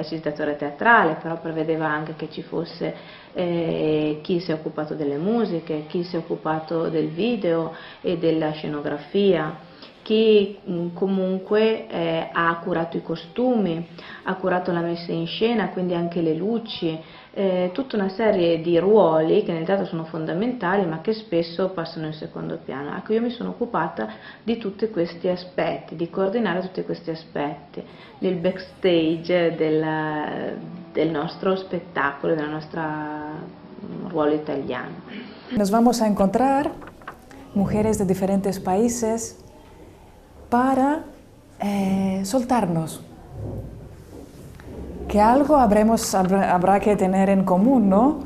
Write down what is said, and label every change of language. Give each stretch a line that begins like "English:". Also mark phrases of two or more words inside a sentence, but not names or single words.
Italian: facilitatore teatrale, però prevedeva anche che ci fosse chi si è occupato delle musiche, chi si è occupato del video e della scenografia, chi comunque ha curato i costumi, ha curato la messa in scena, quindi anche le luci, tutta una serie di ruoli che nel teatro sono fondamentali ma che spesso passano in secondo piano. Ecco, io mi sono occupata di tutti questi aspetti, di coordinare tutti questi aspetti nel backstage del nostro spettacolo, del nostro ruolo italiano.
Spanish: Nos vamos a encontrar mujeres de diferentes países para soltarnos, que algo habrá que tener en común, ¿no?